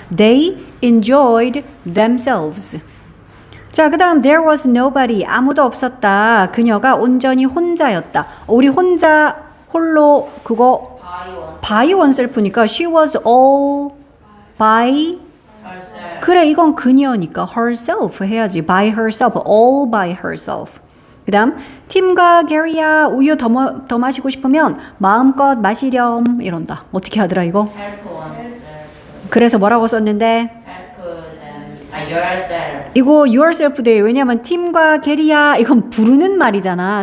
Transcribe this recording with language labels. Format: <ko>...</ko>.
<en>They enjoyed themselves.</en> <ko>자, 그 다음</ko> <en>there was nobody</en> <ko>아무도 없었다. 그녀가 온전히 혼자였다. 우리 혼자 홀로 그거 바이원.</ko> <en>by oneself니까 she was all by herself.</en> <ko>그래 이건 그녀니까 herself 해야지.</ko> <en>by herself, all by herself.</en> <ko>그 다음 팀과 게리야 우유 더 마시고 싶으면 마음껏 마시렴 이런다. 어떻게 하더라 이거?</ko> <en>help oneself.</en> <ko>그래서 뭐라고 썼는데</ko> <en>help them. yourself.</en> <ko>이거 yourself 돼. 왜냐면 팀과 게리야 이건 부르는 말이잖아.</ko>